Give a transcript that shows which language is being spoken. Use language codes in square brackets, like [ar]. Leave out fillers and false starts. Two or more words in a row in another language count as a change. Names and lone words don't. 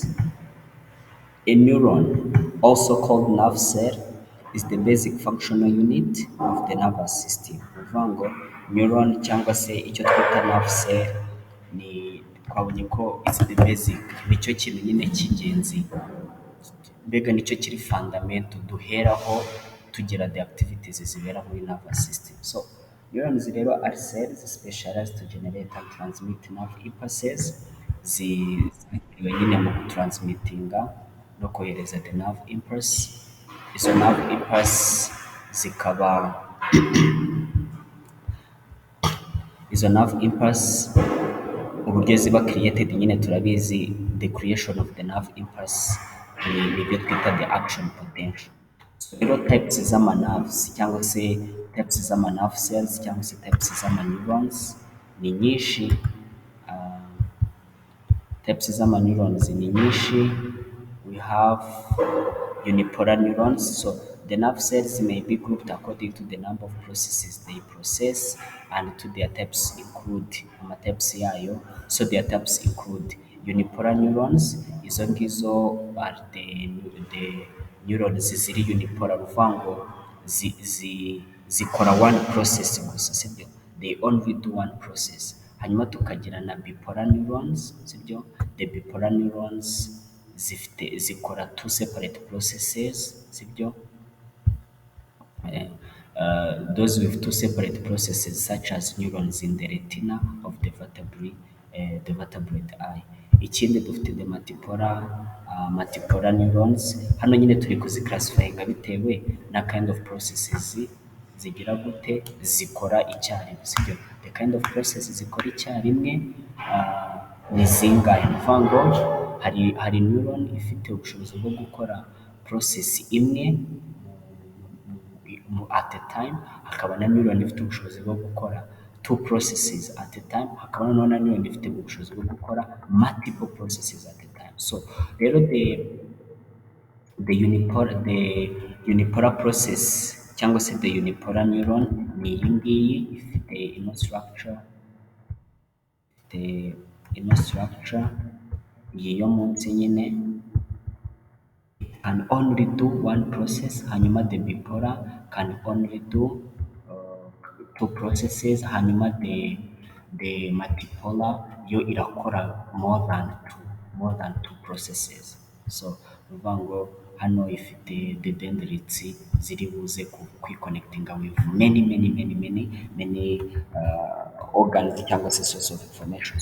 [en] A neuron, also called nerve cell, is the basic functional unit of the nervous system. [rw] Ni ukuvuga ngo neuron cyangwa se icyo twita [en] nerve cell [rw] ni twabonye ko [en] it's the basic, [rw] nicyo kintu nyine cy'ingenzi, mbega nicyo kiri fundamental duheraho tugira [en] the activities [rw] zibera muri [en] nervous system. So neurons rero are cells specialized to generate and transmit nerve impulses, [rw] zitiriwe nyine mu gutransmitinga no kohereza [en] the nerve impulse. [rw] Izo [en] nerve impulse [rw] zikaba izo [en] nerve impulse [rw] uburyo ziba created nyine turabizi, [en] the creation of the nerve impulse nibyo twita the action potential. [rw] So rero types z'ama nerves cyangwa se types z'ama [en] nerve cells [rw] cyangwa se types z'ama neurons ni nyinshi. Types z'ama neurons ni nyinshi. [en] We have unipolar neurons. So the nerve cells may be grouped according to the number of processes they process and to their types include types yayo. So their types include unipolar neurons. [rw] Izo ngizo [en] are the neurons [rw] ziri unipolar, uvuga ngo zikora [en] one process [rw] gusa, sibyo? [en] They only do one process. [rw] Hanyuma tukagira na bipolar neurons, sibyo? [en] The bipolar neurons zikora two separate processes, sibyo? Those with two separate processes such as neurons in the retina of the vertebrate eye. [rw] Ikindi dufite [en] the multipolar neurons. [rw] Hano nyine turi kuziclassifyinga bitewe na [en] kind of processes [rw] zigira gute zikora icyarimwe, sibyo? [en] The kind of processes [rw] zikora icyarimwe ni zingahe? Ni ukuvuga ngo hari neuron ifite ubushobozi bwo gukora process imwe [en] at a time, [rw] hakaba na neuron ifite ubushobozi bwo gukora [en] two processes at a time, [rw] hakaba na neuron ifite ubushobozi bwo gukora [en] multiple processes at a time. [rw] So rero [en] the unipolar process [rw] cyangwa se [en] the unipolar neuron [rw] ni iyi ngiyi, ifite ino structure iyi yo munsi nyine, [en] can only do one process. Hanyuma the bipolar can only do two processes. Hanyuma the multipolar [rw] yo irakora [en] more than two processes. [rw] So uvuga ngo hano ifite [en] the dendrites [rw] ziri buze kwiconnectinga [en] with many organs [rw] cyangwa se [en] source of information.